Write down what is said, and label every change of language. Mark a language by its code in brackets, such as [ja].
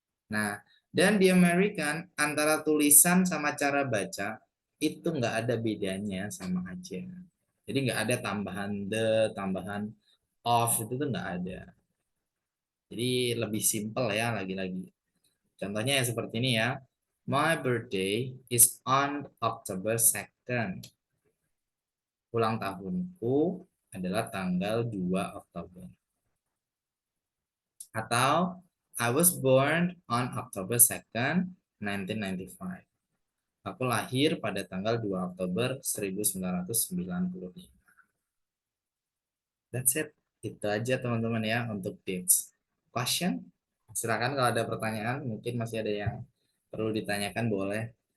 [id] Nah, dan di American antara tulisan sama cara baca itu nggak ada bedanya sama aja. Jadi nggak ada tambahan the, tambahan of, itu tuh nggak ada. Jadi lebih simpel ya lagi-lagi. Contohnya ya seperti ini ya. [en] My birthday is on October 2nd. [id] Ulang tahunku adalah tanggal 2 Oktober. Atau [en] I was born on October 2nd, 1995. [id] Aku lahir pada tanggal 2 Oktober 1995. [en] That's it. [id] Itu aja teman-teman ya untuk dates. [en] Question? [id] Silakan kalau ada pertanyaan, mungkin masih ada yang perlu ditanyakan boleh.